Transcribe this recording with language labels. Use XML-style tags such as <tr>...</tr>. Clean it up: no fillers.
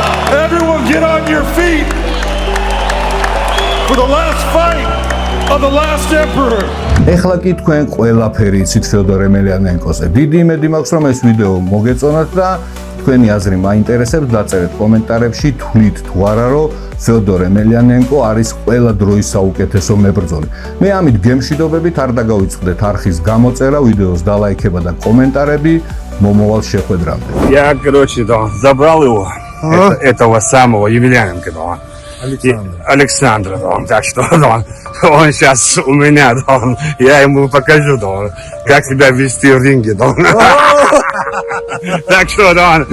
<en>Everyone get on your feet for the last fight of the last emperor.</en> <ka>ეხლა კი თქვენ ყველაფერი იცით ფიოდორ ემელიანენკოზე. დიდი იმედი მაქვს რომ ეს ვიდეო მოგეწონათ და თქვენი აზრი მაინტერესებს, დაწერეთ კომენტარებში, თვლით თუ არა რომ ფიოდორ ემელიანენკო არის ყველა დროის საუკეთესო მებრძოლი. მე ამით გემშვიდობებით არ დაგავიწყდეთ არხის გამოწერა, ვიდეოს დალაიქება და комментарები. Момовал შეხვედრამდე.</ka> <ru>Я, короче, да, забрал его, этого самого Емельяненко, да. Александра, да, так что да, он сейчас у меня, да, я ему покажу, да, как себя вести в ринге, да. Так что, да,</ru>